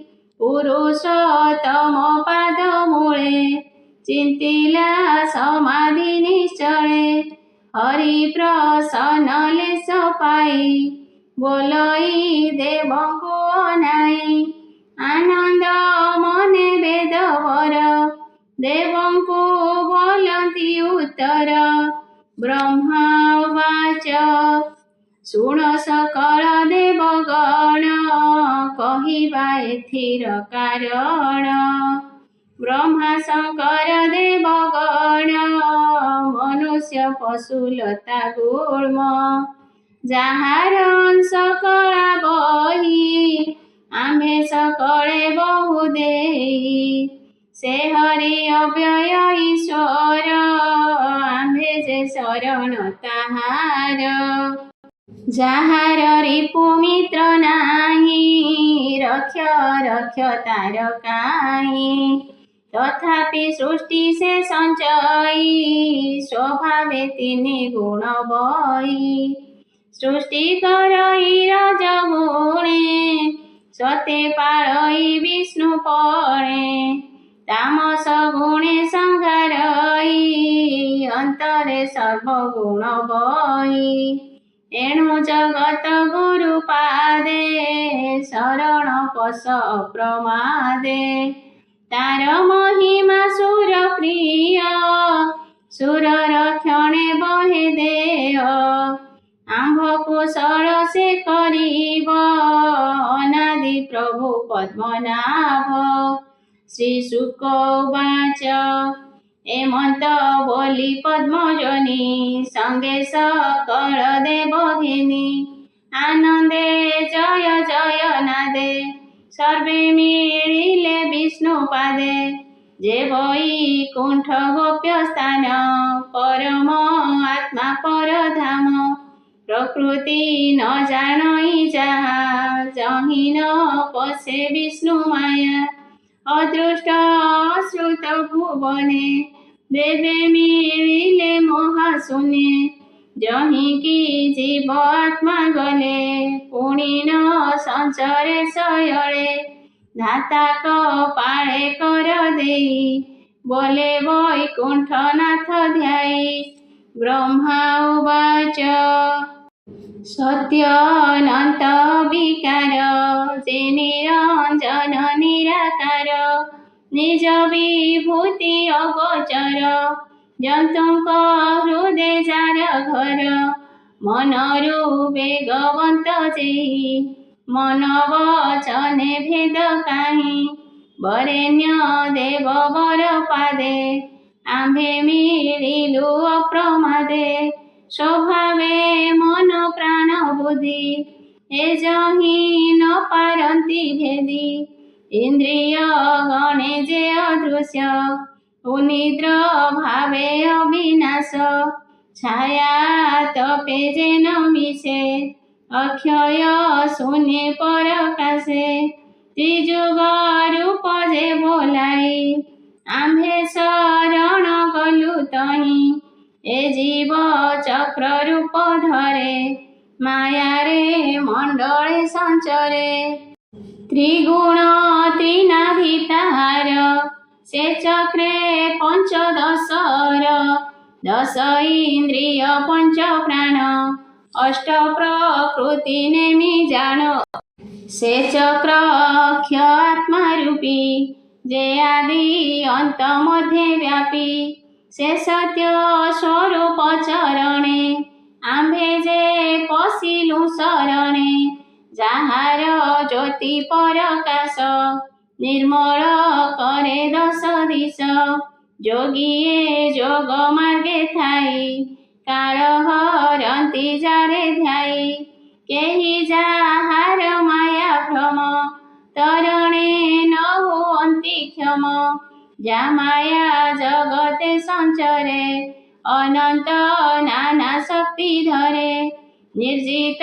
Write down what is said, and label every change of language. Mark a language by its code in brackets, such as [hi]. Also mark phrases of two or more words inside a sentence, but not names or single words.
[or] ପୁରୁଷୋତ୍ତମ ପାଦ ମୂଳେ ଚିନ୍ତିଲା ସମାଧି ନିଶ୍ଚଳେ ହରି ପ୍ରସନ୍ନ ଲେଶ ପାଇ ବୋଲଇ ଦେବଙ୍କୁ ଅନାଇ ଆନନ୍ଦ ମନେ ବେଦବର ଦେବଙ୍କୁ ବୋଲତି ଉତ୍ତର ବ୍ରହ୍ମା ଉବାଚ ଶୁଣ ସକଳ ଦେବଗଣ କହିବା ଏଥିର କାରଣ ବ୍ରହ୍ମା ଶଙ୍କର ଦେବଗଣ ମନୁଷ୍ୟ ପଶୁଲତା ଗୁଳ୍ମ ଯାହାର ସକଳା ବହି ଆମ୍ଭେ ସକଳେ ବହୁ ଦେଇ ସେ ହରି ଅବ୍ୟୟ ଈଶ୍ୱର ଆମ୍ଭେ ଯେ ଶରଣ ତାହାର ଯାହାର ରିପୁ ମିତ୍ର ନାହିଁ ରକ୍ଷ ରକ୍ଷ ତାର କାହିଁ ତଥାପି ସୃଷ୍ଟି ସେ ସଞ୍ଚଇ ସ୍ୱଭାବେ ତିନି ଗୁଣ ବହି ସୃଷ୍ଟି କରଇ ରଜଗୁଣେ ସତେ ପାଳଇ ବିଷ୍ଣୁ ପଣେ ତାମସ ଗୁଣେ ସଂହାରଇ ଅନ୍ତରେ ସର୍ବଗୁଣ ବହି ଏଣୁ ଜଗତ ଗୁରୁ ପାଦେ ଶରଣ ପଶ ଅପ୍ରମାଦେ ତାର ମହିମା ସୁର ପ୍ରିୟ ସୁର ରକ୍ଷଣେ ବହେ ଦେହ ଆମ୍ଭ କୁଶଳ ସେ କରିବ ଅନାଦି ପ୍ରଭୁ ପଦ୍ମନାଭ ଶ୍ରୀ ଶୁକ ଉବାଚ ହେମନ୍ତ ବୋଲି ପଦ୍ମଜନି ସଙ୍ଗେ ସକଳ ଦେବ ଘେନି ଆନନ୍ଦେ ଜୟ ଜୟ ନାଦେ ସର୍ବେ ମିଳିଲେ ବିଷ୍ଣୁ ପାଦେ ଯେ ବୈକୁଣ୍ଠ ଗୋପ୍ୟ ସ୍ଥାନ ପରମ ଆତ୍ମା ପରଧାମ ପ୍ରକୃତି ନ ଜାଣଇ ଯାହା ଯହି ନ ପଶେ ବିଷ୍ଣୁ ମାୟା ଅଦୃଷ୍ଟ ଅଶ୍ରୁତ ଭୁବନେ ଦେବେ ମିଳିଲେ ମହାଶୂନ୍ୟେ ଯହି କି ଜୀବ ଆତ୍ମା ଗଲେ ପୁଣି ନ ସଞ୍ଚରେ ଶୟଳେ ଧାତା କପାଳେ କର ଦେଇ ବୋଲେ ବୈକୁଣ୍ଠନାଥ ଧ୍ୟାୟୀ ବ୍ରହ୍ମା ଉବାଚ ସତ୍ୟ ଅନନ୍ତ ବିକାର ଯେ ନିରଞ୍ଜନ ନିରାକାର ନିଜ ବିଭୂତି ଅଗୋଚର ଜନ୍ତୁକ ହୃଦୟ ଯାର ଘର ମନରୁ ବେଗବନ୍ତ ଯେହି ମନ ବଚନେ ଭେଦ କାହି ବରେଣ୍ୟ ଦେବ ବର ପାଦେ ଆମ୍ଭେ ମିଳିଲୁ ଅପ୍ରମାଦେ ସ୍ୱଭାବେ ମନ ପ୍ରାଣ ବୁଦ୍ଧି ଏ ଯହି ନ ପାରନ୍ତି ଭେଦି ଇନ୍ଦ୍ରିୟ ଗଣେ ଯେ ଅଦୃଶ୍ୟ ଉନିଦ୍ର ଭାବେ ଅବିନାଶ ଛାୟା ତପେ ଯେ ନ ମିଶେ ଅକ୍ଷୟ ଶୂନ୍ୟ ପରକାଶେ ତ୍ରିଯୁଗ ରୂପ ଯେ ବୋଲାଇ ଆମ୍ଭେ ଶରଣ ଗଲୁ ତହି ଏ ଜୀବ ଚକ୍ର ରୂପ ଧରେ ମାୟା ରେ ମଣ୍ଡଳେ ସଞ୍ଚରେ ତ୍ରିଗୁଣ ତ୍ରିନାଭିତାର ସେ ଚକ୍ରେ ପଞ୍ଚଦଶର ଦଶ ଇନ୍ଦ୍ରିୟ ପଞ୍ଚ ପ୍ରାଣ ଅଷ୍ଟ ପ୍ରକୃତି ନେମି ଜାଣ ସେ ଚକ୍ର ଅକ୍ଷ ଆତ୍ମା ରୂପୀ ଯେ ଆଦି ଅନ୍ତ ମଧ୍ୟେ ବ୍ୟାପୀ ସେ ସତ୍ୟ ସ୍ୱରୂପ ଚରଣେ ଆମ୍ଭେ ଯେ ପଶିଲୁ ଶରଣେ ଯାହାର ଜ୍ୟୋତି ପରକାଶ ନିର୍ମଳ କରେ ଦଶ ଦିଶ ଯୋଗିଏ ଯୋଗ ମାର୍ଗେ ଥାଇ କାଳ ହରନ୍ତି ଯାରେ ଧ୍ୟାଇ କେହି ଯାହାର ମାୟା ଭ୍ରମ ତରଣେ ନ ହୁଅନ୍ତି କ୍ଷମ ଯା ମାୟା ଜଗତେ ସଞ୍ଚରେ ଅନନ୍ତ ନାନା ଶକ୍ତି ଧରେ ନିର୍ଜିତ